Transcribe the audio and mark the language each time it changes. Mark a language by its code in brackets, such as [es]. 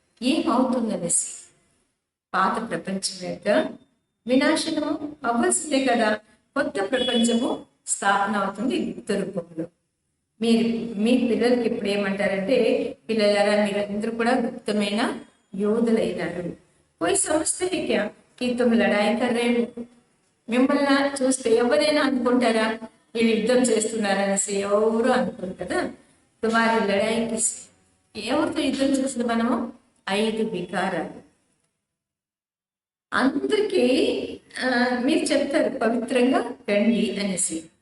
[te] ఏమవుతుందనేసి పాత ప్రపంచం యొక్క వినాశనము అవ్వాల్సిందే కదా. కొత్త ప్రపంచము స్థాపన అవుతుంది గుప్త రూపంలో. మీరు మీ పిల్లలకి ఇప్పుడు ఏమంటారంటే పిల్లలారా మీరందరూ కూడా గుప్తమైన యోధులైనారు. [hi] कोई समझते हैं क्या कि तुम लड़ाई कर रहे हो. [te] మిమ్మల్ని చూస్తే ఎవరైనా అనుకుంటారా వీళ్ళు యుద్ధం చేస్తున్నారనేసి? ఎవరు అనుకోరు కదా. [hi] తుమారి లడాయికి [te] ఎవరితో యుద్ధం చేస్తుంది మనము? 5 వికారాలు. అందరికీ మీరు చెప్తారు పవిత్రంగా రండి అనేసి.